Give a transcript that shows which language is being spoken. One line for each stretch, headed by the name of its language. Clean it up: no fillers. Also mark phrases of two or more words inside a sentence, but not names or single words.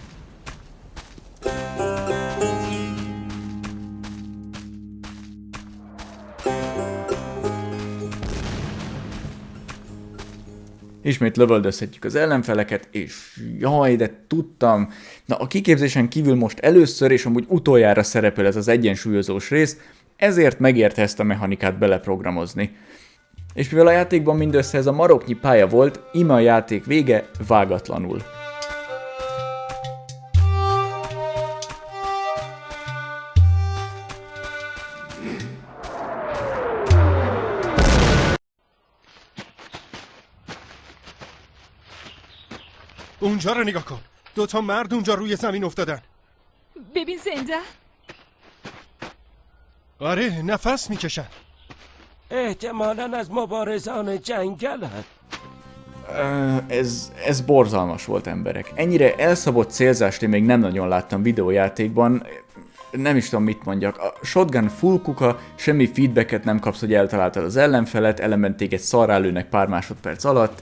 Hungarian: Ismét lövöldözhetjük az ellenfeleket, és jaj, de tudtam. Na, a kiképzésen kívül most először és amúgy utoljára szerepel ez az egyensúlyozós rész, ezért megérte ezt a mechanikát beleprogramozni. És mivel a játékban mindössze ez a maroknyi pálya volt, íme a játék vége vágatlanul.
Persian: اونجا رو نگاه کن. 2 مرد اونجا روی زمین افتادن. ببین زنده. آره نفس میکشن. احتمالاً از مبارزان جنگلن.
Hungarian: Ez borzalmas volt, emberek. Ennyire elszabott célzást én még nem nagyon láttam videójátékban. Nem is tudom mit mondjak. A shotgun full kuka, semmi feedbacket nem kapsz, hogy eltaláltad az ellenfelet, ellenben téged szarrá lőnek pár másodperc alatt.